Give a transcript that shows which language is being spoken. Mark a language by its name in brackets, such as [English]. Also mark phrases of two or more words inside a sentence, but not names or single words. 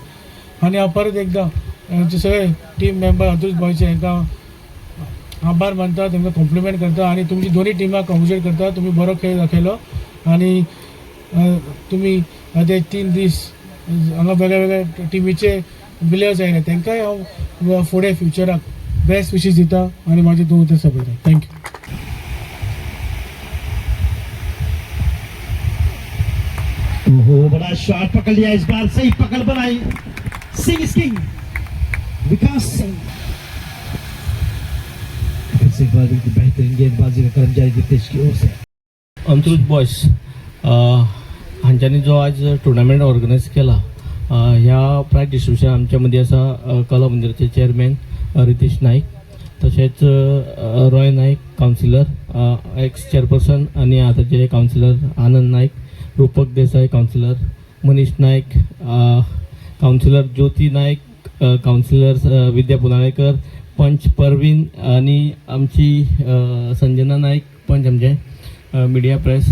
[Konkani] आनी हांव परत एकदां आमचे सगळे [English] team member [Konkani] अंत्रुज बॉयचे हांकां आभार मानता, तांकां कॉम्प्लिमेंट करता आनी तुमची दोनी टिमाक कॉंग्रेच्युलेट करता. तुमी बरो खेळ दाखयलो आनी तुमी ते 3 दीस हांगा वेगळ्या वेगळ्या टिमीचे प्लेयर्स आयले तांकांय हांव फुडें फ्युचराक [English] best wishes [Konkani] दिता आनी म्हाजे दोन सपोर्ट. थँक्यू. [Hindi] बड़ा शॉट पकड़ लिया इस बार, सही पकड़ बनाई सिंह किंग विकास सिंह. बेहतरीन गेंदबाजी का कर्मचारी दितेश की ओर से [Konkani] अंत्रुज बॉयज हांच्यांनी जो आज टुर्नामेंट ऑर्गनायज केला ह्या [English] prize distribution [Konkani] आमच्या मदीं आसा कला मंदिराचे चेअरमॅन रितेश नाईक, तशेंच रॉय नाईक कावन्सिलर [English] ex chairperson [Konkani] आनी आतांचे कावन्सिलर आनंद नाईक, रुपक देसाई कावन्सिलर, मनीष नाईक कावन्सिलर, ज्योती नाईक कावन्सिलर, विद्या पुनाळेकर पंच, परवीन आनी आमची संजना नाईक पंच आमचे [English] media press.